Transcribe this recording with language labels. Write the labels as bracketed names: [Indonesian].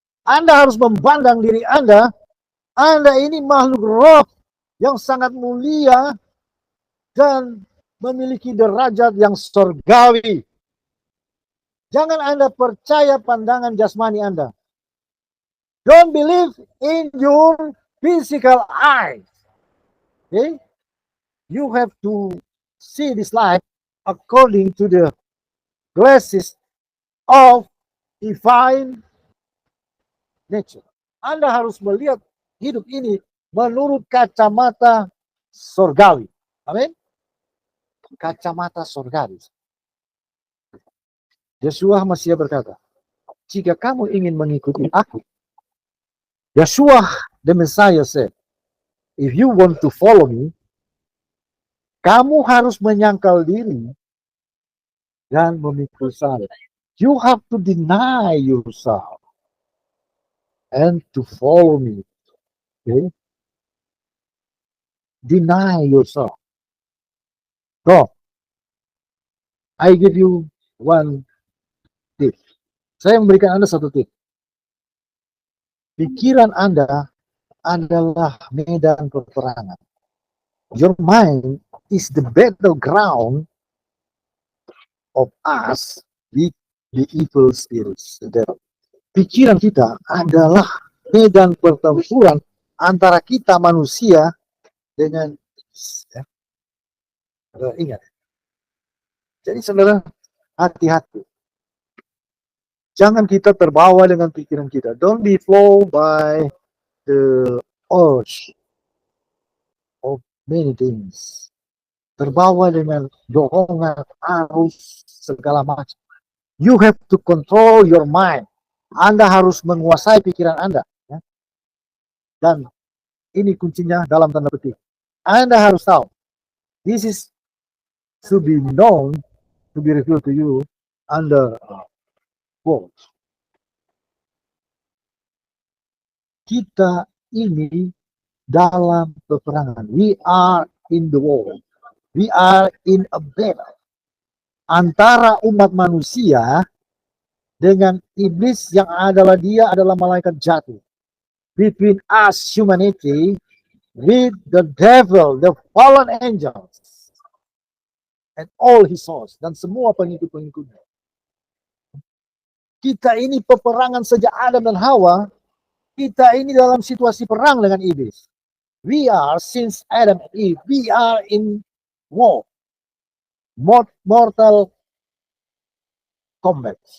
[Indonesian] Anda harus memandang diri Anda ini makhluk roh yang sangat mulia dan memiliki derajat yang surgawi. Jangan Anda percaya pandangan jasmani Anda. [English] Don't believe in your physical eyes. Okay? You have to see this life according to the glasses of divine nature. [Indonesian] Anda harus melihat hidup ini menurut kacamata sorgawi. Amin. Kacamata sorgawi. Yeshua Mashiach berkata, jika kamu ingin mengikuti aku, [English] Yeshua the Messiah said, if you want to follow me, [Indonesian] kamu harus menyangkal diri dan memikul salib. [English] You have to deny yourself and to follow me. Okay? Deny yourself. So, I give you one tip. [Indonesian] Saya memberikan Anda satu tip. Pikiran Anda adalah medan peperangan. [English] Your mind is the battleground of us with the evil spirits. [Indonesian] Pikiran kita adalah medan pertempuran antara kita manusia dengan ya. Ingat. Jadi saudara, hati-hati. Jangan kita terbawa dengan pikiran kita. Don't be flown by the urge of many things. Terbawa dengan dorongan, arus, segala macam. [English] You have to control your mind. [Indonesian] Anda harus menguasai pikiran Anda. Ya. Dan ini kuncinya dalam tanda petik. Anda harus tahu. [English] This is to be known, to be revealed to you under quote. [Indonesian] Kita ini dalam peperangan. [English] We are in the war. We are in a battle. [Indonesian] Antara umat manusia dengan iblis yang adalah dia adalah malaikat jatuh. [English] Between us humanity with the devil, the fallen angels, and all his hosts, [Indonesian] dan semua pengikut-pengikutnya. Kita ini peperangan sejak Adam dan Hawa. Kita ini dalam situasi perang dengan iblis. [English] We are, since Adam and Eve, we are in war. Mortal combat.